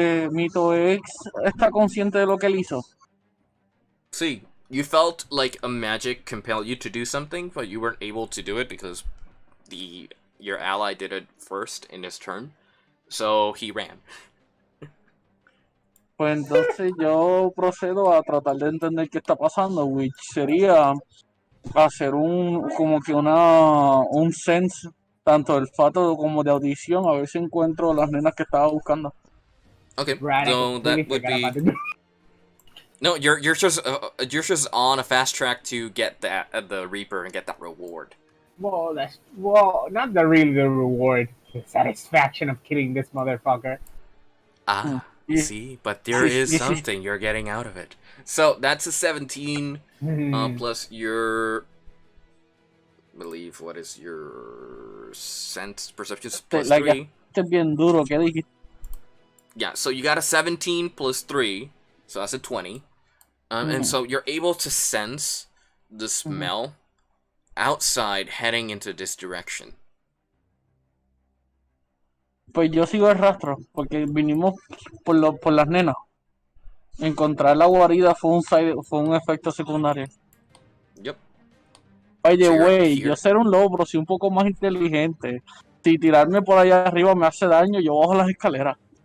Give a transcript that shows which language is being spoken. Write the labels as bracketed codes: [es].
[es] Mito X está consciente de lo que él hizo. [en] See, you felt like a magic compelled you to do something, but you weren't able to do it because your ally did it first in his turn. So he ran. [es] Pues entonces yo procedo a tratar de entender qué está pasando, [en] which [es] sería hacer como que un sense, tanto de olfato como de audición, a ver si encuentro las nenas que estaba buscando. [en] Okay, Right, so that would be... No, you're just on a fast track to get the Reaper and get that reward. Well, not the reward. The satisfaction of killing this motherfucker. Ah, Yeah. see, but there is something you're getting out of it. So that's a 17 plus your... I believe, what is your sense perception plus Like 3? [es] Este es bien duro, ¿qué dijiste? [en] Yeah, so you got a 17 plus 3, so that's a 20. And so you're able to sense the smell outside heading into this direction. [es] Pues yo sigo el rastro, porque vinimos por las nenas. Encontrar la guarida fue un efecto secundario. [en] Yep. By the So you're way, here. [es] yo ser un lobo, soy un poco más inteligente. Si tirarme por allá arriba me hace daño, yo bajo las escaleras.